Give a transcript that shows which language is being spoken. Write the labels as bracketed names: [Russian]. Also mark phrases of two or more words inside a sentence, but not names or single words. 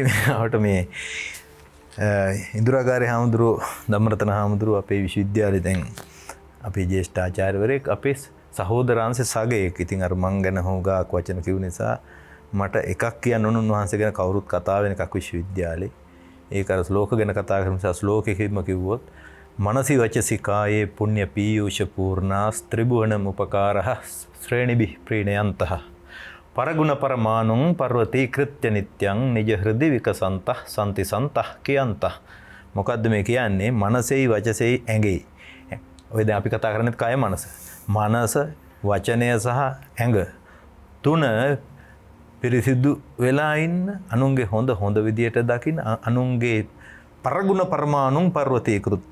[Sinhala] අපට මේ ඉන්දුරාගාරේ හාමුදුරුවෝ ධම්මරතන හාමුදුරුවෝ අපේ විශ්වවිද්‍යාලේ දැන් අපේ ජ්‍යෙෂ්ඨ ආචාර්යවරයෙක් අපේ සහෝදරාංශ සගයෙක්. ඉතින් අර මං ගැන හොගාක් වචන කිව් නිසා මට එකක් කියන්න ඕන උන්වහන්සේ ගැන කවුරුත් කතා වෙන එකක් විශ්වවිද්‍යාලේ. ඒක අර ශ්ලෝක ගැන කතා කරන නිසා ශ්ලෝකෙකින්ම කිව්වොත් [Sanskrit] मनसि वचसि काये पुण्य पीयूष पूर्णा त्रिभुवनम उपकारः श्रेणिभिः प्रीणयन्तः परगुण परमाणुं पर्वतीकृत्य नित्यं निज हृदि विकसन्तः सन्ति सन्तः කියන්තः. [Sinhala] මොකද්ද මේ කියන්නේ? මනසෙයි වචසෙයි ඇඟෙයි. ඔය දැන් අපි කතා කරන්නේ කය මනස. මනස, වචනය සහ ඇඟ තුන පිරිසිදු වෙලා ඉන්න, අනුන්ගේ හොඳ විදියට දකින්න, අනුන්ගේ [Sanskrit] පරගුණ පරමාණුන් පර්වතී කෘත්‍ය.